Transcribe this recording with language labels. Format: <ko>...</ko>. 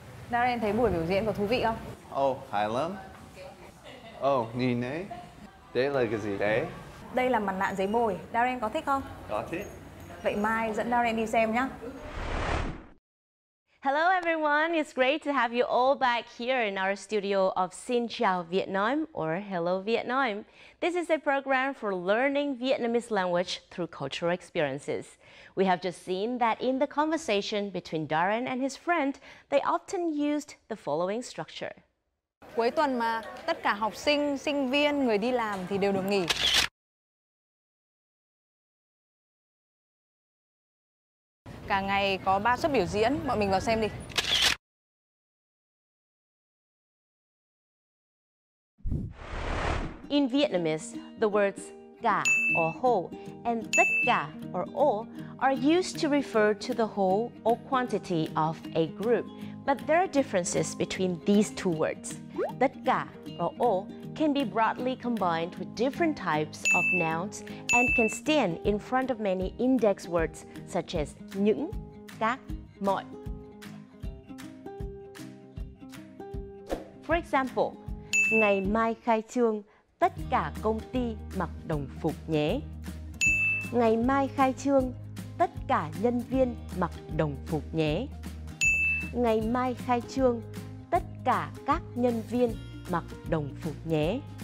<vi>Darren thấy buổi biểu diễn có thú vị không? Hay lắm. Nhìn đấy. Đấy là cái gì đấy? Đây là mặt nạ giấy bồi. Darren có thích không? Có thích. Vậy mai dẫn Darren đi xem nhé.</vi> <en>Hello everyone, it's great to have you all back here in our studio of Xin Chào Vietnam or Hello Vietnam. This is a program for learning Vietnamese language through cultural experiences. We have just seen that in the conversation between Darren and his friend, they often used the following structure.</en> <vi>Cuối tuần mà tất cả học sinh, sinh viên, người đi làm thì đều được nghỉ. Cả ngày có 3 suất biểu diễn, bọn mình vào xem đi.</vi> <en>In Vietnamese, the words cả or whole and tất cả or all are used to refer to the whole or quantity of a group, But there are differences between these two words. Tất cả or all can be broadly combined with different types of nouns and can stand in front of many index words such as những, các, mọi. For example,</en> <vi>ngày mai khai trương, tất cả công ty mặc đồng phục nhé. Ngày mai khai trương, tất cả nhân viên mặc đồng phục nhé. Ngày mai khai trương, tất cả các nhân viên mặc đồng phục nhé.</vi>